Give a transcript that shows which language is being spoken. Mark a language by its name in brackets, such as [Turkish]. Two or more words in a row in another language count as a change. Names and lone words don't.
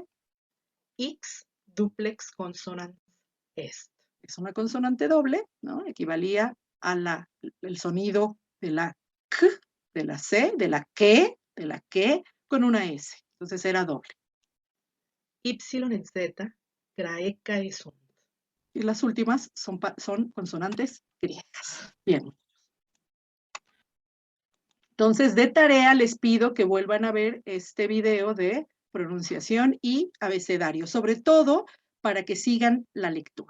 [Latin] X duplex consonant est. [Spanish] Es una consonante doble, ¿no? Equivalía a el sonido de la K, de la C, de la que, con una S. Entonces era doble. [Latin] Y et Z graecae sunt. [Spanish] Y las últimas son consonantes griegas. Bien. Entonces, de tarea les pido que vuelvan a ver este video de pronunciación y abecedario, sobre todo para que sigan la lectura.